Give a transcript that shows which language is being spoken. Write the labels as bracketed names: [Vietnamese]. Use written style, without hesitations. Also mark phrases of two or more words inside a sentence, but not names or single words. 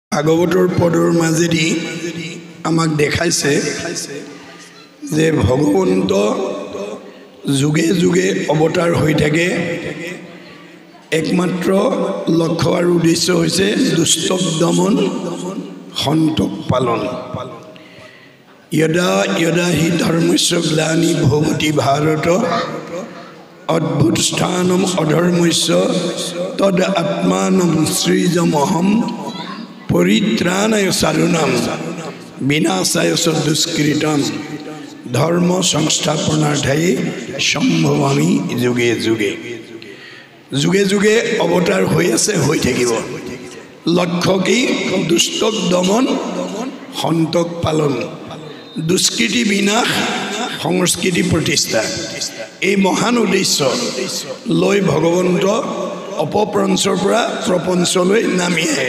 [Assamese] ভাগৱতৰ পদৰ মাজেদি আমাক দেখাইছে যে ভগৱন্ত যুগে যুগে অৱতাৰ হৈ থাকে। একমাত্ৰ লক্ষ্য আৰু উদ্দেশ্য হৈছে দুষ্টক দমন, সন্তক পালন। [Sanskrit] यदा यदा हि धर्मस्य ग्लानि भवति भारत अद्भुत स्थानम अधर्मस्य तद आत्मानं सृजमहं परित्राणाय साधूनां विनाशाय च दुष्कृतं धर्म संस्थापनार्थाय सम्भवामि जुगे जुगे। जुगे जुगे अवतार [Assamese] হৈ আছে, হৈ থাকিব। লক্ষ্য কি? দুষ্টক দমন, সন্তক পালন, দুষ্কৃতি বিনাশ, সংস্কৃতি প্ৰতিষ্ঠা। এই মহান উদ্দেশ্য লৈ ভগৱন্ত অপপ্ৰঞ্চৰ পৰা প্ৰপঞ্চলৈ নামি আহে।